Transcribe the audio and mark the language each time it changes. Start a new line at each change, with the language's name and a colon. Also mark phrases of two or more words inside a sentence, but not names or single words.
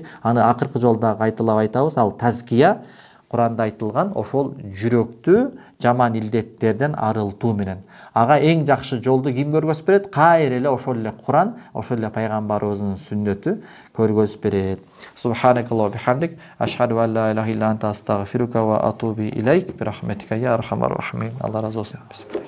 Kyrgyz: Аны акыркы жолу дагы кайталап айтабыз, ал тазкия, Куранда айтылган ошол жүрөктү жаман илдеттерден арылтуу менен. Ага эң жакшы жолду ким көргөзүп берет? Кайра эле ошол эле Куран, ошол эле пайгамбарыбыздын сүннөтү көргөзүп берет.
Arabic: سبحانك اللهم بحمدك، أشهد أن لا إله إلا أنت أستغفرك وأتوب إليك، برحمتك يا أرحم الراحمين.
Kyrgyz: Алла разы болсун.